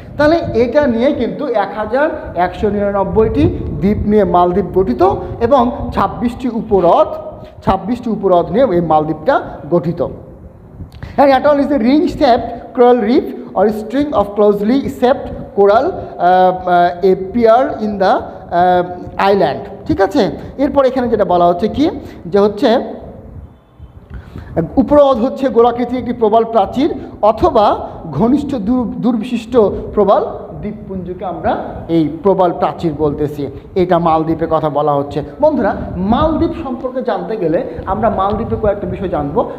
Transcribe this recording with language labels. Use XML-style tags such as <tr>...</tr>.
<bn>তাহলে এটা নিয়ে কিন্তু 1199টি দ্বীপ নিয়ে মালদ্বীপ গঠিত, এবং 26টি উপহ্রদ নিয়ে এই মালদ্বীপটা গঠিত।</bn> <en>And atoll is a ring-shaped coral reef or a string of closely shaped coral appear in the island।</en> <bn>ঠিক আছে, এরপর এখানে যেটা বলা হচ্ছে কি, যে হচ্ছে উপহ্রদ হচ্ছে গোলাকৃতির একটি প্রবাল প্রাচীর অথবা ঘনিষ্ঠ দূরবিশিষ্ট প্রবাল দ্বীপপুঞ্জকে আমরা এই প্রবাল প্রাচীর বলতেছি। এটা মালদ্বীপের কথা বলা হচ্ছে। বন্ধুরা, মালদ্বীপ সম্পর্কে জানতে গেলে আমরা মালদ্বীপের কয়েকটা বিষয় জানবো।</bn>